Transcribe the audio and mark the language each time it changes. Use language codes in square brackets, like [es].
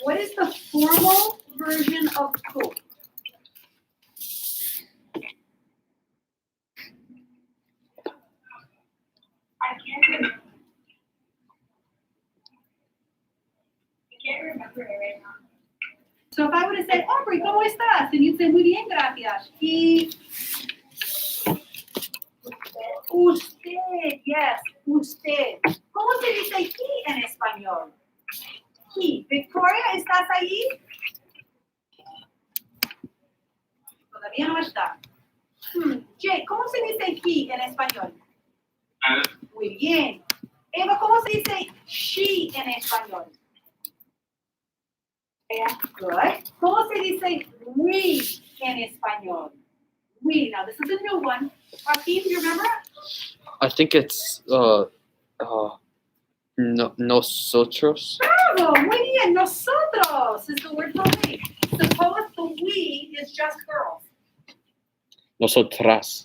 [en] What is the formal version of cool? I can't remember it right now. So if I were to say, Aubrey, [es] ¿cómo estás? [en] And you'd say, [es] muy bien, gracias. Y usted, yes, usted. ¿Cómo se dice he en español? He. Victoria, ¿estás ahí? Todavía no está. Jay, ¿cómo se dice he en español? Muy bien. Eva, ¿cómo se dice she en español? Good. ¿Cómo se dice we en español? [en] We. Now this is a new one. Joaquin, do you remember? I think it's nosotros. [es] Bravo, muy bien. [en] Nosotros is the word for we. Suppose the we is just girls. [es] Nosotras.